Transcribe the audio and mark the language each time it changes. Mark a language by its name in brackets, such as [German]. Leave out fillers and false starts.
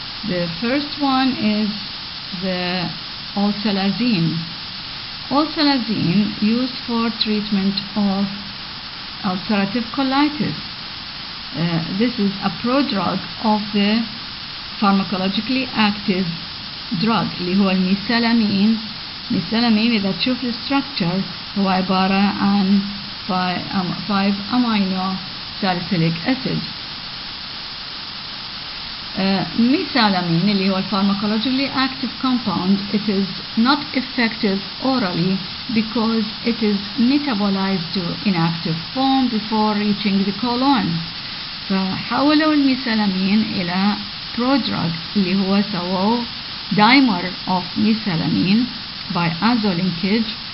[English] The first one is the oxalazine. Oxalazine used for treatment of ulcerative colitis. This is a prodrug of the pharmacologically active drug [Arabic] اللي هو الميثالامين. ميثالامين إذا تشوف الستركتشر هو عبارة عن 5 amino salicylic acid. [English] Methylamine [Arabic] اللي هو [English] pharmacologically active compound, it is not effective orally because it is metabolized to inactive form before reaching the colon. [Arabic] فحولوا الميثالامين إلى [English] prodrug [Arabic] اللي هو سووه [English] dimer of methylamine by azo linkage.